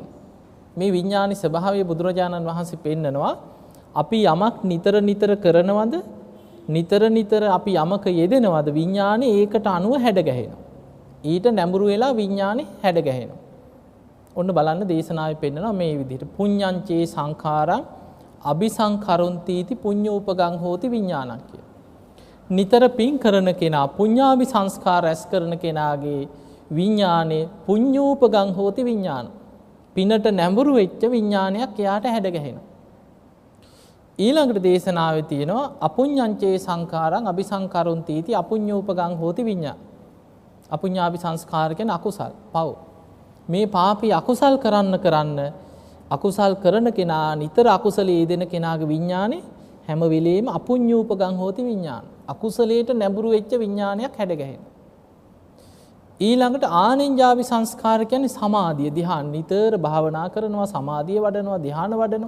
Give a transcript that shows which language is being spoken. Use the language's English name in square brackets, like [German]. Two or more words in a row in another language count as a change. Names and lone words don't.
[Sinhala] මේ විඥානයේ ස්වභාවය බුදුරජාණන් වහන්සේ පෙන්නනවා අපි යමක් නිතර කරනවද නිතර අපි යමක යෙදෙනවද විඥානේ ඒකට අනුව හැඩ ගැහෙනවා. ඊට නැඹුරු වෙලා විඥානේ හැඩ ගැහෙනවා. ඔන්න බලන්න දේශනාවේ පෙන්නනවා මේ විදිහට [Pali] පුඤ්ඤංචේ සංඛාරං අபிසංකරොන්තිති පුඤ්ඤෝපගං හෝති විඥානං [Sinhala] කිය. නිතර පින් කරන කෙනා පුඤ්ඤාභි සංස්කාර රැස් කරන කෙනාගේ විඥානේ [Pali] පුඤ්ඤෝපගං හෝති විඥාන. [Sinhala] පිනට නැඹුරු වෙච්ච විඥානයක් එයාට හැඩ ගැහෙනවා. ඊළඟට දේශනාවේ තියෙනවා [Pali] අපුඤ්ඤංචේ සංඛාරං අபிසංකරොන්තිති අපුඤ්ඤෝපගං හෝති විඥාන. [Sinhala] අපුඤ්ඤාභි සංස්කාර කියන අකුසල් පව්. මේ පාපී අකුසල් කරන්න අකුසල් කරන කෙනා නිතර අකුසලයේ යෙදෙන කෙනාගේ විඥානේ හැම වෙලෙම [Pali] අපුඤ්ඤූපගං හෝති විඥාන. [Sinhala] අකුසලයට නැඹුරු වෙච්ච විඥානයක් හැඩ ගැහෙනවා. ඊළඟට ආනෙන්ජාවි සංස්කාර කියන්නේ සමාධිය ධ්‍යාන නිතර භාවනා කරනවා සමාධිය වඩනවා ධ්‍යාන වඩනවා.